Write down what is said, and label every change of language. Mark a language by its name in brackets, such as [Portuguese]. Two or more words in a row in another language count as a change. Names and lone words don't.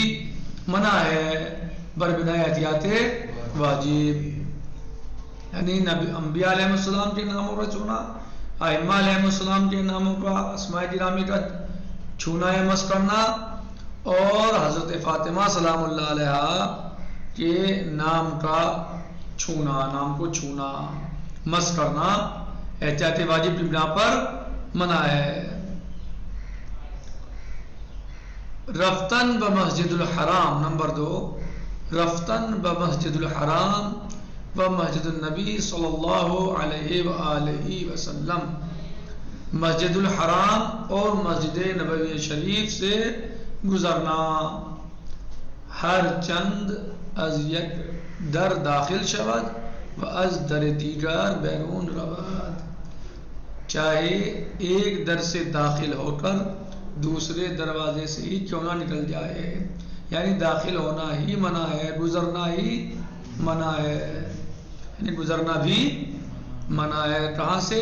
[Urdu] منع ہے بربنا احتیاط واجب، یعنی انبیاء [Arabic] علیہ السلام [Urdu] کے ناموں پر چھونا، ائمہ [Arabic] علیہ السلام [Urdu] کے ناموں کا، اسماء گرامی کا چھونا یا مس کرنا، اور حضرت فاطمہ [Arabic] سلام اللہ علیہ [Urdu] کے نام کا چھونا، نام کو چھونا مس کرنا احتیاط واجب کی بنا پر منع ہے۔ [Persian] رفتن بمسجد الحرام، نمبر 2، رفتن بمسجد الحرام و مسجد النبی [Arabic] صلی اللہ علیہ وآلہ وسلم، [Urdu] مسجد الحرام اور مسجد نبوی شریف سے گزرنا، [Persian] ہر چند از یک در داخل شود و از در دیگر بیرون رود، [Urdu] چاہے ایک در سے داخل ہو کر دوسرے دروازے سے ہی کیوں نہ نکل جائے، یعنی داخل ہونا ہی منع ہے، گزرنا ہی منع ہے، یعنی گزرنا بھی منع ہے۔ کہاں سے؟